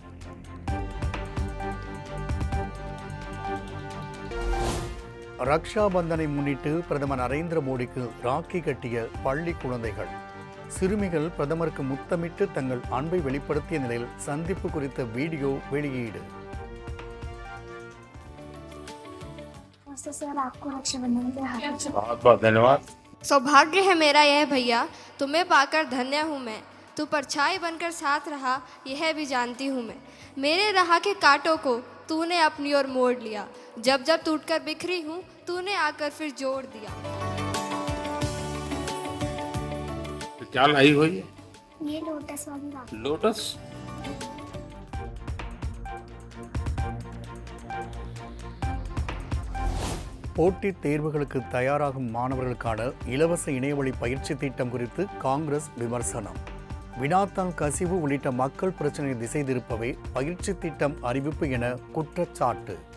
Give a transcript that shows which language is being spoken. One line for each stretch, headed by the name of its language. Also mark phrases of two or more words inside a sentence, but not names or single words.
Tamil: ரக்ஷா பந்தனை முன்னிட்டு பிரதமர் நரேந்திர மோடிக்கு ராக்கி கட்டிய பள்ளி குழந்தைகள். சிறுமிகள் பிரதமருக்கு முத்தமிட்டு தங்கள் அன்பை வெளிப்படுத்திய நிலையில் சந்திப்பு குறித்த வீடியோ வெளியீடு.
Hindi: सौभाग्य है मेरा यह भैया, तुम्हें पाकर धन्य हूँ मैं। तू परछाई बनकर साथ रहा, यह भी जानती हूँ मैं। मेरे राह के कांटों को तूने अपनी ओर मोड़ लिया, जब जब टूटकर बिखरी हूँ तूने आकर फिर जोड़ दिया। तो क्या लाई हुई है? ये लोटस वाली राखी। लोटस।
Tamil: போட்டித் தேர்வுகளுக்கு தயாராகும் மாணவர்களுக்கான இலவச இணையவழி பயிற்சி திட்டம் குறித்து காங்கிரஸ் விமர்சனம். வினாத்தாள் கசிவு உள்ளிட்ட மக்கள் பிரச்சனையை திசை திருப்பவே பயிற்சி திட்டம் அறிவிப்பு என குற்றச்சாட்டு.